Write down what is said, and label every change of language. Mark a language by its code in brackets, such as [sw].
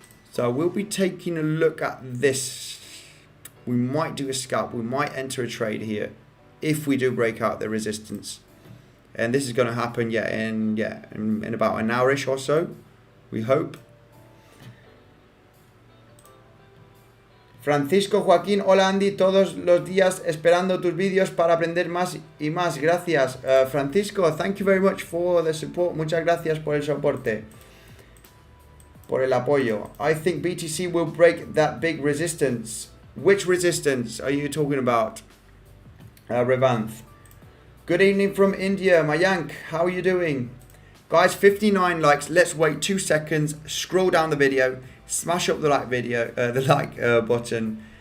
[en] So we'll be taking a look at this. We might do a scalp. We might enter a trade here if we do break out the resistance. And this is going to happen, in about an hour-ish or so, we hope. [es] Francisco Joaquín, hola Andy, todos los días esperando tus vídeos para aprender más y más. Gracias, [en] Francisco, thank you very much for the support. [es] Muchas gracias por el soporte, por el apoyo. [en] I think BTC will break that big resistance. Which resistance are you talking about, Revanth? Good evening from India, Mayank, how are you doing? Guys, 59 likes. Let's wait 2 seconds, scroll down the video, smash up the like button.